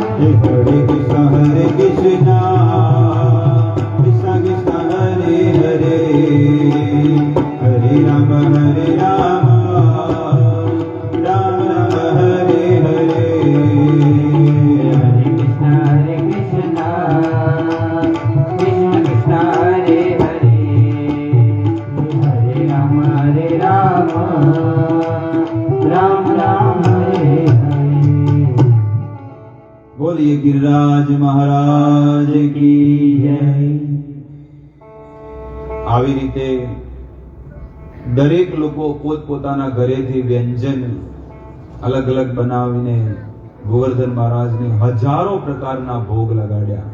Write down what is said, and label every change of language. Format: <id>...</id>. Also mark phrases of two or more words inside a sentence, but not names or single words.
<sa>Hare Krishna Krishna Krishna Hare Hare Hare Ram Ram Ram Ram Hare Hare Hare Krishna Krishna Krishna Hare Hare Hare Ram Ram Ram Hare Hare</sa> <gu>બોલીએ ગિરિરાજ મહારાજ કી જય. આવી રીતે દરેક લોકો પોતપોતાના ઘરેથી વ્યંજન અલગ અલગ બનાવીને ગોવર્ધન મહારાજને હજારો પ્રકારના ભોગ લગાડ્યા.</gu>